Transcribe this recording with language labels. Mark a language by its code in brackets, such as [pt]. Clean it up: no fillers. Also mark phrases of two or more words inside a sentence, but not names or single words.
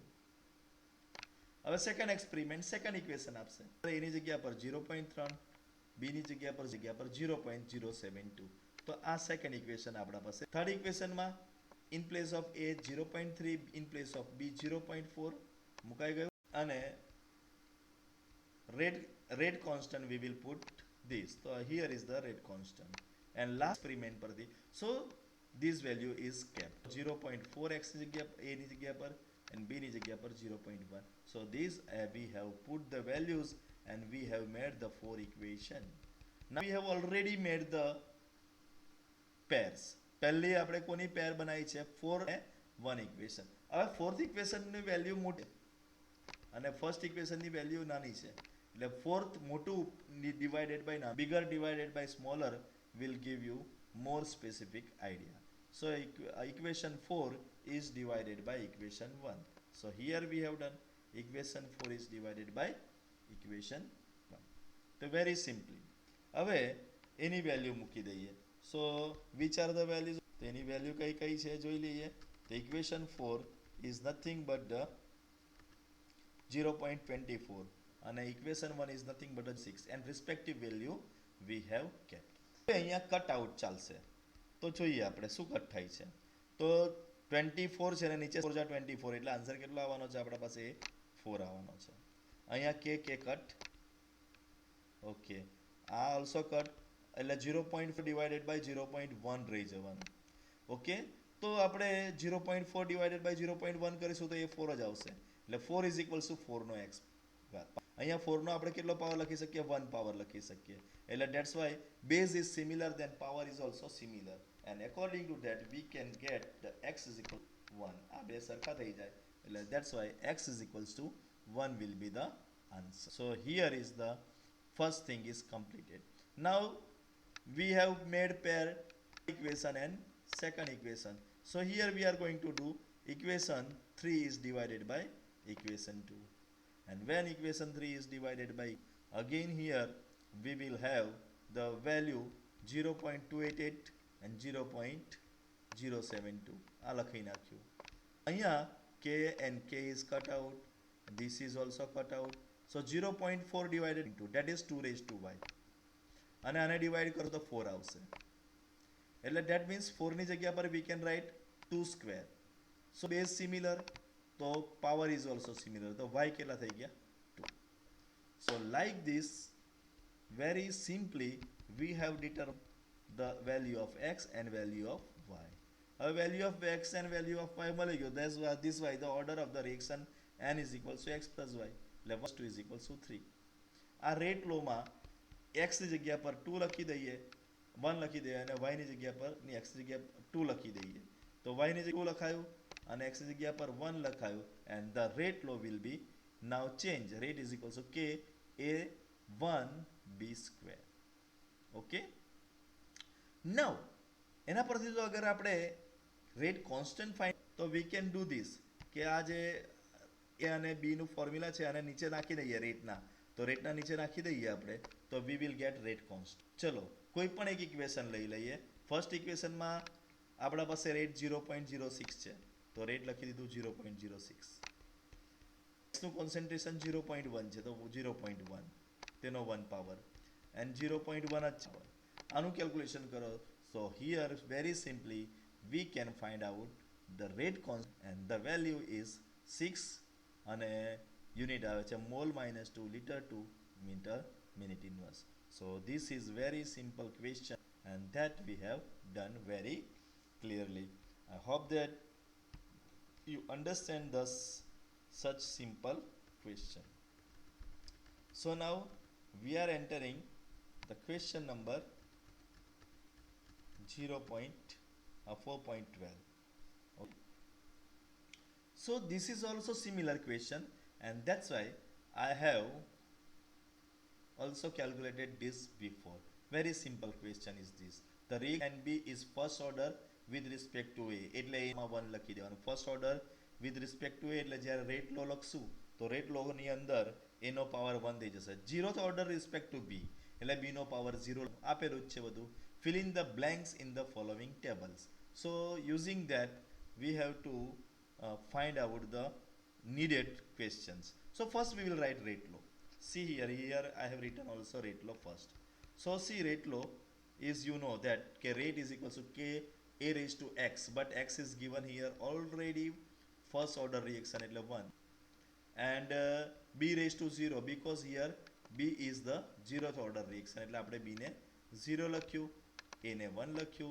[gu] હવે [en] second experiment second equation [gu] આપશે, એની જગ્યા પર 0.3, બી ની જગ્યા પર 0.072. તો આ [en] second equation [gu] આપણા પાસે. [en] third equationમાં in place of A 0.3, in place of B 0.4 [gu] મુકાઈ ગયું, અને [en] rate constant we will put this. So here is the rate constant, and last experiment પરથી, so this value is kept 0.4x [gu] ની જગ્યા a ની જગ્યા પર [en] and [gu] b ની જગ્યા પર [en] 0.1. so this we have put the values and we have made the four equation. Now we have already made the pairs. [gu] પહેલી આપણે કોની પેર બનાવી છે? 4 અને 1 ઇક્વેશન. હવે [en] fourth equationની [gu] વેલ્યુ મોટી અને [en] first equationની [gu] વેલ્યુ નાની છે, એટલે ફોર્થ મોટું [en] divided by [gu] ના, [en] બિગર ડિવાઇડેડ બાય સ્મોલર will give you more specific idea. So equation 4 is divided by equation 1. So here we have done equation 4 is divided by equation 1. So very simply [gu] હવે એની વેલ્યુ મૂકી દઈએ. [en] So which are the values? [gu] તો એની વેલ્યુ કઈ કઈ છે જોઈ લઈએ. તો [en] equation 4 is nothing but the 0.24 and equation 1 is nothing but a 6, and respective value we have kept. [gu] અહીંયા [en] cut out [gu] ચાલશે, તો જોઈએ આપણે શું કટ થાય છે. તો 24 છે ને નીચે 4 જા 24, એટલે આન્સર કેટલો આવવાનો છે આપણા પાસે? 4 આવવાનો છે. અહીંયા કે કટ, ઓકે, આ [en] also cut, [gu] એટલે 0.4 [en] divided by [gu] 0.1 રહી જવાનું. ઓકે, તો આપણે 0.4 [en] divided by [gu] 0.1 કરીશું તો એ 4 જ આવશે, એટલે 4 [en] is equals to [gu] 4 નો x. અહીંયા 4 નો આપણે કેટલો પાવર લખી શકીએ? 1 પાવર લખી શકીએ, એટલે [en] that's why base is similar then power is also similar, and according to that we can get the x is equal to 1. [gu] આ બે સરખા થઈ જાય, એટલે [en] that's why x is equals to 1 will be the answer. So here is the first thing is completed. Now we have made pair equation and second equation. So here we are going to do equation 3 is divided by equation 2. And when equation 3 is divided by, again here we will have the value 0.288 and 0.072. [gu] આ લખી નાખ્યું. [en] અહીંયા k and k is cut out, this is also cut out. So 0.4 divided into, that is 2 raised to y, [gu] અને આને ડિવાઇડ કરો તો 4 આવશે, એટલે [en] that means [gu] 4 ની જગ્યા પર [en] we can write 2 square. So base similar, તો power is also similar, [gu] તો y કેટલા થઈ ગયા? 2. [en] So like this, very simply we have determined the value of x and value of y. [gu] હવે [en] value of x and value of y [gu] મળી ગયો. [en] This why the order of the reaction n is equals to x plus y, એટલે 1 2 is equals to 3. [gu] આ [en] rate lawમાં [gu] x ની જગ્યા પર 2 લખી દઈએ, 1 લખી દઈએ, અને y ની જગ્યા પર x ની જગ્યા 2 લખી દઈએ, તો y ની જગ્યા 2 લખાયું અને x ની જગ્યા પર 1 લખાયું, [en] and the rate law will be now change. Rate is equals to k a 1 b square. Okay, now [gu] એના પરથી જો અગર આપણે [en] rate constant find, [gu] તો [en] we can do this [gu] કે આ જે a અને b નું ફોર્મ્યુલા છે આને નીચે નાખી દઈએ રેટના, તો રેટના નીચે નાખી દઈએ આપણે, તો [en] we will get rate constant. [gu] ચલો કોઈ પણ એક ઇક્વેશન લઈ લઈએ. [en] first equationમાં [gu] આપણા પાસે રેટ 0.06 છે, તો રેટ લખી દીધું 0.06. નું કોન્સન્ટ્રેશન 0.1 છે, તો 0.1 તેનો 1 પાવર, and 0.1 જ છે. આનું કેલ્ક્યુલેશન કરો. [en] So here very simply we can find out the rate constant, and the value is 6, [gu] અને યુનિટ આવે છે [en] mole minus 2 liter to meter minute inverse. So this is very simple question, and that we have done very clearly. I hope that you understand this such simple question. So now we are entering the question number 0. 4.12. Okay. So this is also similar question, and that's why I have also calculated this before. Very simple question is this. The reaction and B is first order with respect to A. [gu] એટલે A માં 1 લખી દેવાનું. [en] first order with respect to A [gu] એટલે જ્યારે [en] rate law [gu] લખશું તો [en] rate law [gu] ની અંદર A નો પાવર 1 થઈ જશે. [en] 0th order respect to B [gu] એટલે B નો પાવર 0 આપેલું જ છે બધું. [en] Fill in the blanks in the following tables. So using that we have to find out the needed questions. So first we will write rate law. See here I have written also rate law first. So see rate law is, you know that k rate is equal to k a raised to x, but x is given here already first order reaction એટલે 1, and b raised to 0 because here b is the 0th order reaction [gu] એટલે આપણે b ને 0 લખ્યું, a ને 1 લખ્યું.